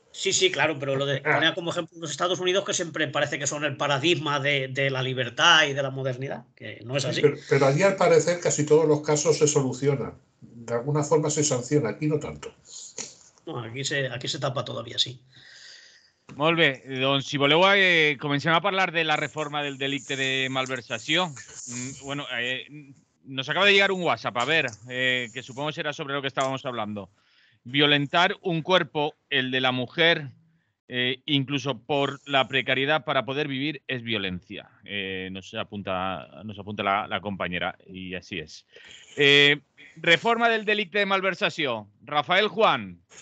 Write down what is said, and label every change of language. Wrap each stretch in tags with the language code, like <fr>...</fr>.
<es>Sí, claro, pero lo de poner como ejemplo los Estados Unidos, que siempre parece que son el paradigma de la libertad y de la modernidad, que no es así. Pero allí al parecer casi todos los casos se solucionan. De alguna forma se sanciona, aquí no tanto. No, aquí se tapa todavía, sí.</es> <ca>Molt bé, doncs si voleu comencem a parlar de la reforma del delicte de malversació.</ca> <es>Bueno, nos acaba de llegar un WhatsApp, a ver, que supongo será sobre lo que estábamos hablando. Violentar un cuerpo, el de la mujer, incluso por la precariedad para poder vivir, es violencia. Nos apunta la compañera, y así es.</es> <ca>Reforma del delicte de malversació. Rafael Juan.</ca>